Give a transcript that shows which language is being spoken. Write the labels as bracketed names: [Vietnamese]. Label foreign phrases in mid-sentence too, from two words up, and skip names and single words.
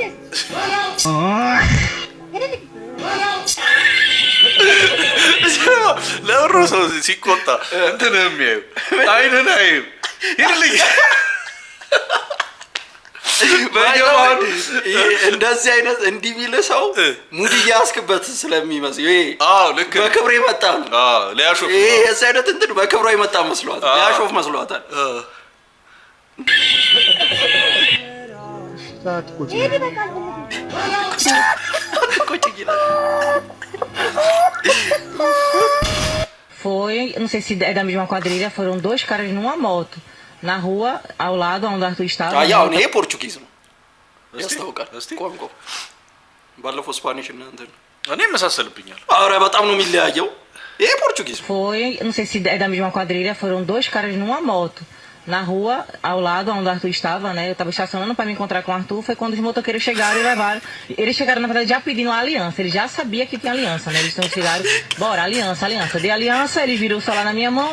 [Amharic] ለብሮ ሰው ሲቆጣ እንትን የሚያዩ አይንን አይም ይልኝ እንደዚህ አይነት እንዲህ ቢል ሰው ሙድ እያስክበት ስለሚመስል ልክ በክብር የመጣ ነው። ሊያሾፍ ይሄ የዚህ አይነት እንትን በክብሯ የመጣ መስሏት ሊያሾፍ መስሏታል። [Portuguese] Foi, não sei se é da mesma quadrilha, foram dois caras numa moto na rua ao lado onde Arthur estava. [Amharic] ያው ይሄ ፖርቹጊዝ ነው ያስታውቃል። ቋንቋው ባለፈው ስፓኒሽ እና እንትን እኔ መሳሰልብኛል። ኧረ በጣም ነው የሚለያየው። ይሄ ፖርቹጊዝ [Portuguese] Foi, não sei se é da mesma quadrilha, foram dois caras numa moto na rua ao lado onde Arthur estava, né? Eu estava estacionando para me encontrar com o Arthur, foi quando os motoqueiros chegaram e levaram. Eles chegaram, na verdade, já pedindo a aliança. Eles já sabiam que tinha aliança, né? Eles chegaram, bora, aliança. Dei aliança, eles viram o celular na minha mão, né?